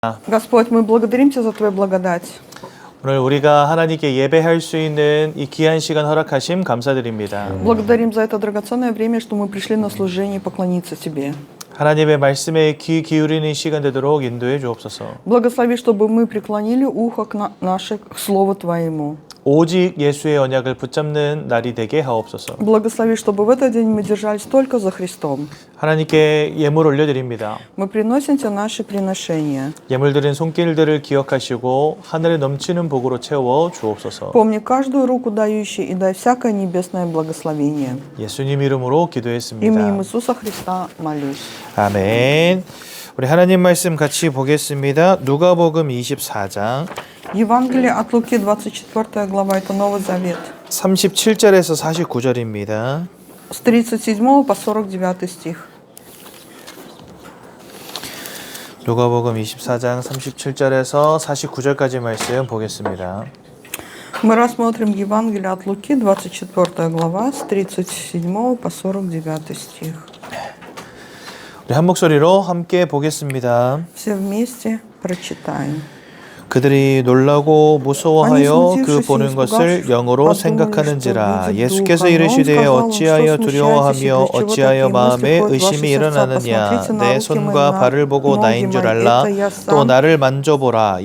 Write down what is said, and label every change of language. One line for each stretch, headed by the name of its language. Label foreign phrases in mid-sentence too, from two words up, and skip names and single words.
Russian: Господь, мы благодарим Тебя за Твою благодать.
Korean: 오늘 우리가 하나님께 예배할 수 있는 이 귀한 시간 허락하심 감사드립니다.
Russian: Благодарим за это драгоценное время, что мы пришли на служение и поклониться Тебе.
Korean: 하나님의 말씀에 귀 기울이는 시간 되도록 인도해 주옵소서.
Russian: Благослови, чтобы мы преклонили ухо к Слову Твоему.
Korean: 오직 예수의 언약을 붙잡는 날이 되게 하옵소서.
Russian: Благослови, чтобы в этот день мы держались только за Христом.
Korean: 하나님께 예물 올려드립니다.
Russian: Мы приносим Тебе наши приношения.
Korean: 예물 드린 손길들을 기억하시고 하늘에 넘치는 복으로 채워 주옵소서.
Russian: Помни каждую руку дающую и дай всякое небесное благословение.
Korean: 예수님 이름으로 기도했습니다.
Russian: Именем Иисуса Христа молюсь.
Korean: 아멘. 우리 하나님 말씀 같이 보겠습니다. 누가복음 24장
Russian: Евангелие от Луки, 24 глава, это Новый Завет.
Korean: 37절에서 49절입니다.
Russian: С 37 по 49 стих.
Korean: 누가복음 24장 37절에서 49절까지 말씀 보겠습니다.
Russian: Мы рассмотрим Евангелие от Луки, 24 глава, с 37 по 49 стих.
Korean: 우리 한 목소리로 함께 보겠습니다.
Russian: Все вместе прочитаем.
Korean: 그들이 놀라고 무서워하여 그 보는 것을 영으로 생각하는지라. 예수께서 이르시되 어찌하여 두려워하며 어찌하여 마음에 의심이 일어나느냐. 내 손과 발을 보고 나인 줄 알라. 또 나를 만져보라.